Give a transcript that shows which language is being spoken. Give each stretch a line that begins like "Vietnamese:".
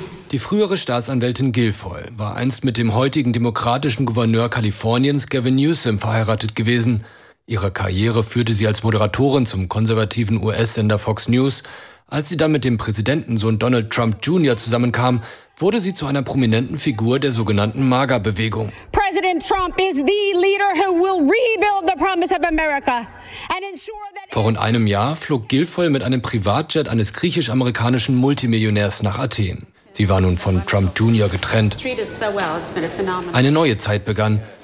German: Die frühere Staatsanwältin Guilfoyle war einst mit dem heutigen demokratischen Gouverneur Kaliforniens Gavin Newsom verheiratet gewesen. Ihre Karriere führte sie als Moderatorin zum konservativen US-Sender Fox News. Als sie dann mit dem Präsidentensohn Donald Trump Jr. zusammenkam, wurde sie zu einer prominenten Figur der sogenannten MAGA-Bewegung.
English: President Trump is the leader who will rebuild the promise of America and ensure that.
German: Vor rund einem Jahr flog Guilfoyle mit einem Privatjet eines griechisch-amerikanischen Multimillionärs nach Athen. Sie war nun von Trump Jr. getrennt. Eine neue Zeit begann.